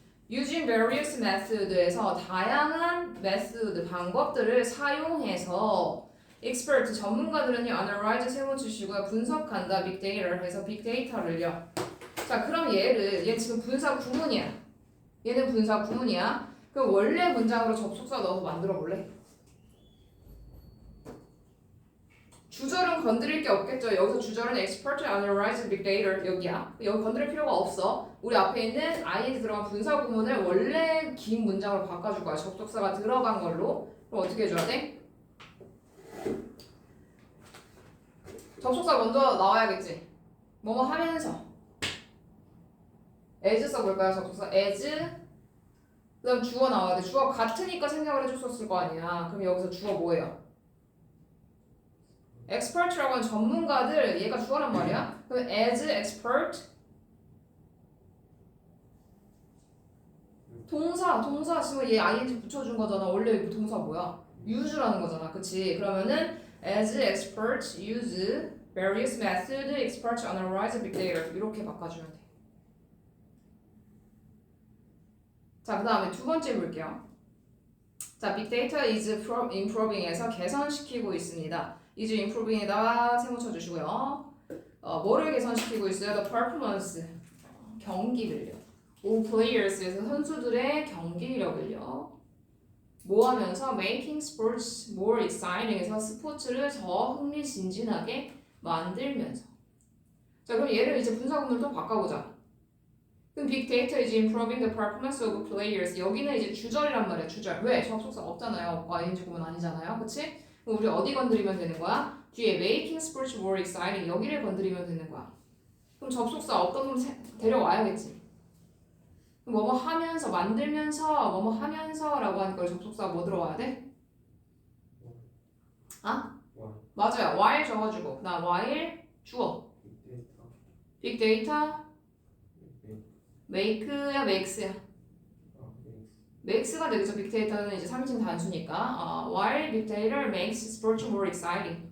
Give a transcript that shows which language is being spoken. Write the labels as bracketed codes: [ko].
[en] Using various method [ko] 에서 다양한 메소드 방법들을 사용해서 expert 전문가들은요 analyze 세워주시고요 분석한다 빅데이터를 해서 빅데이터를요. 자 그럼 얘 지금 분사 구문이야. 얘는 분사 구문이야. 그럼 원래 문장으로 접속사 넣어서 만들어 볼래? 주절은 건드릴 게 없겠죠. 여기서 주절은 [en] expert analyze big data [ko] 여기야. 여기 건드릴 필요가 없어. 우리 앞에 있는 ing 들어간 분사 구문을 원래 긴 문장으로 바꿔줄 거야. 접속사가 들어간 걸로. 그럼 어떻게 해줘야 돼? 접속사 먼저 나와야겠지. 뭐뭐 하면서 as 써볼까요? 접속사 as. 그 다음 주어 나와야 돼. 주어 같으니까 생각을 해줬었을 거 아니야. 그럼 여기서 주어 뭐예요? expert라고 하는 전문가들, 얘가 주어란 말이야. 그럼 [en] as expert [ko] 동사 지금 얘 ing 붙여준 거잖아. 원래 동사 뭐야? use라는 거잖아. 그치? 그러면은 [en] as expert use various methods expert analyze big data [ko] 이렇게 바꿔주면 돼. 자, 그 다음에 두 번째 볼게요. 자, [en] big data is improving [ko] 에서 개선시키고 있습니다. is improving에다가 세모 쳐주시고요. 뭐를 개선시키고 있어요? [en] The performance [ko] 경기를요. of players에서 선수들의 경기력을요. 뭐 하면서 [en] making sports more exciting [ko] 에서 스포츠를 더 흥미진진하게 만들면서. 자 그럼 얘를 이제 분사 구문을 또 바꿔보자. 그럼 빅 데이터 [en] is improving the performance of players. [ko] 여기는 이제 주절이란 말이야. 주절. 왜? 접속사 없잖아요. ing 구문 아니잖아요. 그치? 그럼 우리 어디 건드리면 되는 거야? [en] 뒤에 making sports more exciting. [ko] 여기를 건드리면 되는 거야. 그럼 접속사 어떤 놈 데려와야겠지. 그럼 뭐뭐 하면서 만들면서 뭐뭐 하면서라고 하니까 우리 접속사 뭐 들어와야 돼? 아? 와. 맞아요. while 적어주고 그다음 while 주어. 빅데이터. 빅데이터 빅데이터. make야 max야. 아, 네. max가 되겠죠. 빅데이터는 이제 3인칭 단수니까. [en] while big data makes sports more exciting.